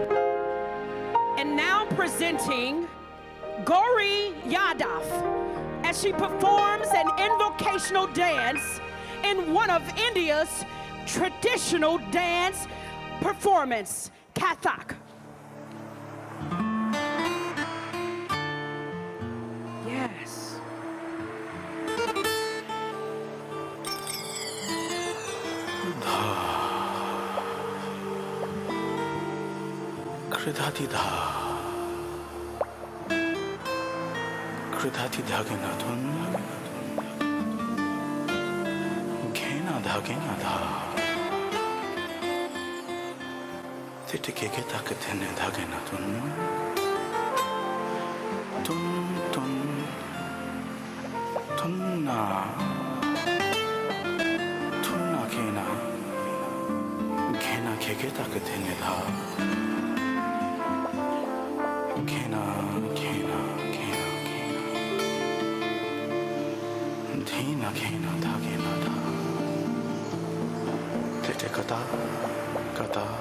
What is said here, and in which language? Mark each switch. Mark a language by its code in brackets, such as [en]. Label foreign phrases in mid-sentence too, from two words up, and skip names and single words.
[en] And now presenting Gauri Yadav as she performs an invocational dance in one of India's traditional dance performance, Kathak. Yes. Kridhati dhage na dhun ghena dhage na dha titike ke takte ne dhage na dhun tun tun tunna tunna ghena ke takte ne dha ghena Dhina ghena dhagena dha tete kata kata